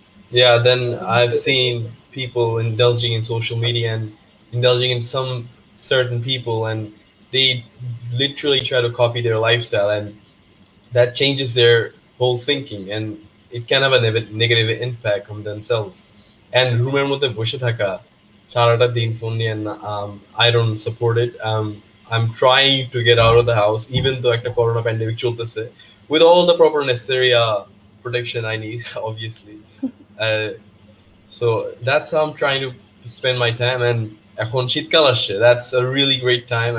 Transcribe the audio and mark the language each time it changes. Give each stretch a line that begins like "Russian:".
English: Yeah, then I've seen people indulging in social media and indulging in some certain people, and they literally try to copy their lifestyle, and that changes their whole thinking, and it can have a negative impact on themselves. And
Bangla: রুমের মধ্যে বসে থাকা সারাটা দিন phone নিয়ে,
English: I don't support it. I'm trying to get out of the house, even though একটা corona pandemic চলতেছে, with all the proper necessary protection I need, obviously. So that's how I'm trying to spend my time. And
Bangla: এখন শীতকাল আসছে,
English: that's a really great time.